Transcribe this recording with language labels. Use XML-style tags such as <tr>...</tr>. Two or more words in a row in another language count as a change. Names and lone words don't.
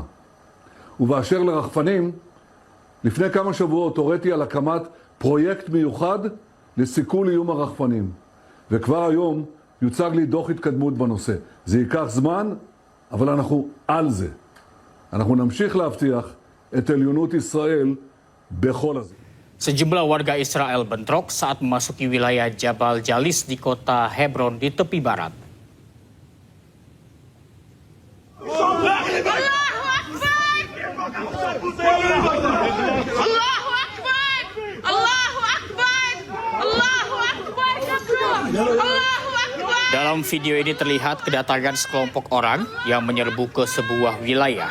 <he>ובאשר לרחפנים, לפני כמה שבועות הוריתי על הקמת פרויקט מיוחד לסיכול איום הרחפנים. וכבר היום יוצג לי דוח התקדמות בנושא. זה ייקח זמן, אבל אנחנו על זה. אנחנו נמשיך להבטיח את עליונות ישראל בכל הזה.</he> <id>Sejumlah warga Israel bentrok saat memasuki wilayah Jabal Jalis di kota Hebron di tepi barat. Dalam video ini terlihat kedatangan sekelompok orang yang menyerbu ke sebuah wilayah.</id>